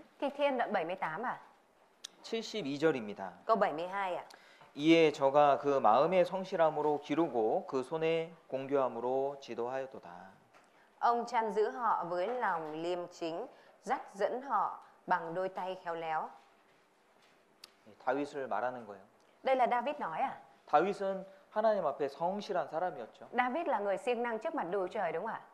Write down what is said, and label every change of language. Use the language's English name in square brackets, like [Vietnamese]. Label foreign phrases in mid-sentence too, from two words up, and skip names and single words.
[Vietnamese] Thi Thiên đoạn 78 ạ. [Korean] 72절입니다. [Vietnamese] Câu 72 ạ. [Korean] 이에 저가 그 마음의 성실함으로 기르고 그 손의 공교함으로 지도하였도다. [Vietnamese] Ông chăn giữ họ với lòng liêm chính, dắt dẫn họ bằng đôi tay khéo léo. [Korean] 다윗을 말하는 거예요. [Vietnamese] Đây là David nói à? [Korean] 다윗은 하나님 앞에 성실한 사람이었죠. [Vietnamese] David là người siêng năng trước mặt Đức Trời đúng không ạ?